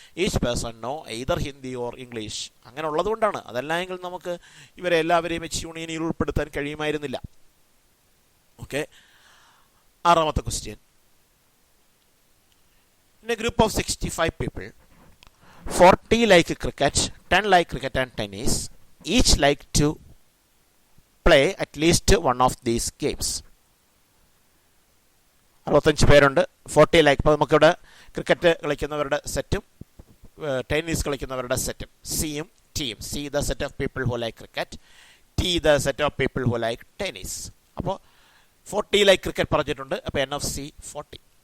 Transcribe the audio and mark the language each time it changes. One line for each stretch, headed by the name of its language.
English: Each person know either Hindi or English.
Malayalam: അങ്ങനെ ഉള്ളതുകൊണ്ടാണ്. അതല്ല എങ്കിൽ നമുക്ക് ഇവരെ എല്ലാവരെയും എച്ച് യൂണിയൻ ഇയിൽ ഉൾപ്പെടുത്താൻ കഴിയുമായിരുന്നില്ല. ഓക്കെ.
English: ആറാമത്തെ question. In a group of 65 people 40 like cricket, 10 like cricket and tennis. Each like to play at least one of these games.
Malayalam: 65 പേരുണ്ട്. 40 ലൈക്ക്. ഇപ്പോൾ നമുക്കിവിടെ ക്രിക്കറ്റ് കളിക്കുന്നവരുടെ സെറ്റും ടെന്നീസ് കളിക്കുന്നവരുടെ സെറ്റും സിയും ടിയും.
English: C the set of people who like cricket, T the set of people who like tennis. അപ്പോൾ 40 like cricket പറഞ്ഞിട്ടുണ്ട്. അപ്പോൾ N of C 40.